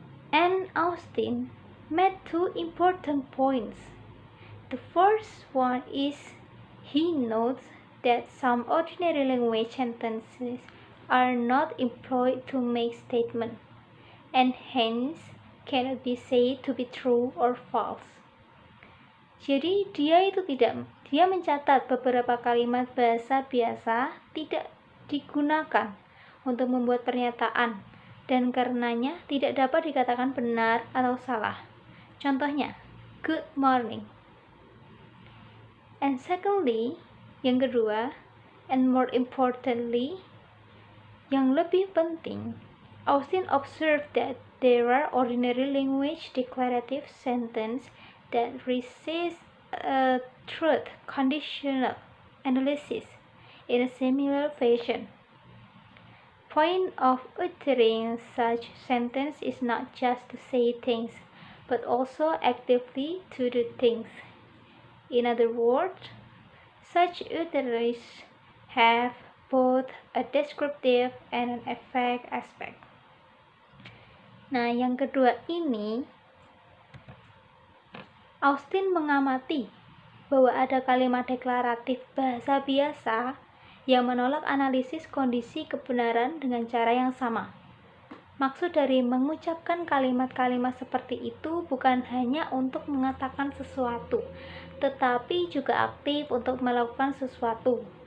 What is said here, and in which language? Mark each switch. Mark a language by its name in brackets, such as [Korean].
[English] And Austin made two important points. The first one is he notes that some ordinary language sentences are not employed to make statements, and hence cannot be said to be true or false. [Indonesian] Jadi dia mencatat beberapa kalimat bahasa biasa tidak digunakan untuk membuat pernyataan dan karenanya tidak dapat dikatakan benar atau salah. [English] Contohnya, good morning. And secondly, [Indonesian] yang kedua, [English] and more importantly, [Indonesian] yang lebih penting, [English] Austin observed that there are ordinary language declarative sentences that resist a truth conditional analysis in a similar fashion. Point of uttering such sentence is not just to say things, but also actively to do things. In other words, such utterances have both a descriptive and an affect aspect. [Indonesian] Nah, yang kedua ini, Austin mengamati bahwa ada kalimat deklaratif bahasa biasa yang menolak analisis kondisi kebenaran dengan cara yang sama. Maksud dari mengucapkan kalimat-kalimat seperti itu bukan hanya untuk mengatakan sesuatu, tetapi juga aktif untuk melakukan sesuatu.